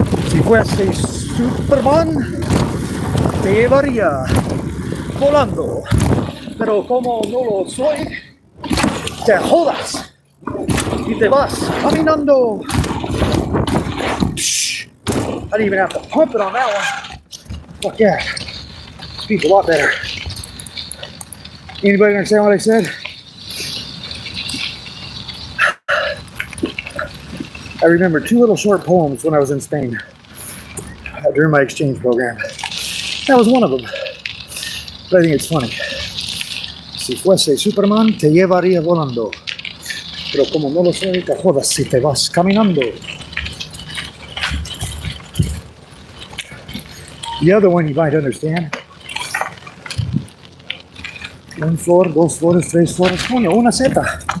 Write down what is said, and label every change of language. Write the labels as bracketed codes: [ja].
[es] Si fuese Superman, te llevaría volando. Pero como no lo soy, te jodas y te vas caminando. [en] Psh, I didn't even have to pump it on that one. Fuck yeah. Speaks a lot better. Anybody understand what I said? I remember 2 little short poems when I was in Spain during my exchange program. That was one of them. But I think it's funny. [es] Si fuese Superman, te llevaría volando. Pero como no lo soy, te jodas si te vas caminando. [en] The other one you might understand. [es] Un flor, 2 flores, 3 flores. Coño, una seta.